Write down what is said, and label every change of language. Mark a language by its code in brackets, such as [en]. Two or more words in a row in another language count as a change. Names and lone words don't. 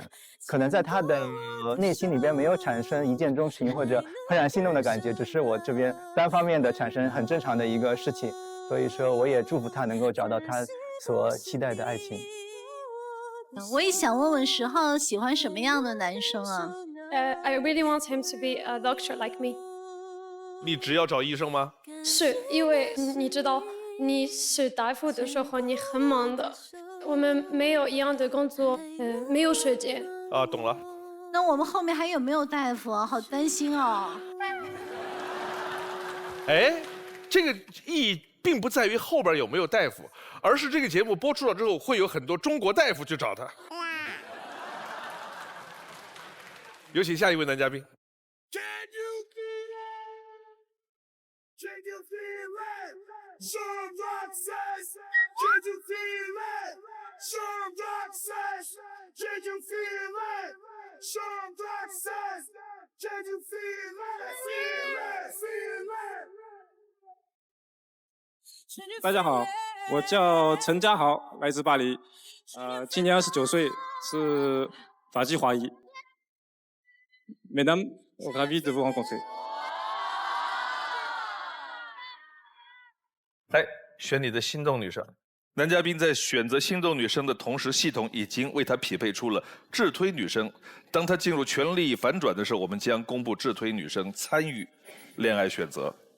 [zh] 可能在他的内心里边没有产生一见钟情或者怦然心动的感觉，只是我这边单方面的产生很正常的一个事情。所以说，我也祝福他能够找到他所期待的爱情。我也想问问10号喜欢什么样的男生啊 [en] ？I really want him to be a doctor like me. [zh] 你只要找医生吗？是因为你知道，你是大夫的时候你很忙的，我们没有一样的工作，没有时间，啊，懂了。那我们后面还有没有大夫啊？好担心哦。哎，这个意义并不在于后边有没有大夫，而是这个节目播出了之后，会有很多中国大夫去找他。有请下一位男嘉宾。 [en] Can you feel it? Sean Roxas, can you feel it? Sean Roxas, can you feel it? Sean Roxas, can you feel it? Feel it, feel it. [zh] 大家好，我叫陈家豪，来自巴黎，今年29岁，是法籍华裔。 [fr] Mesdames, ravi de vous rencontrer。 [zh] 来选你的心动女生。男嘉宾在选择心动女生的同时，系统已经为他匹配出了智推女生。当他进入权力反转的时候，我们将公布智推女生参与恋爱选择。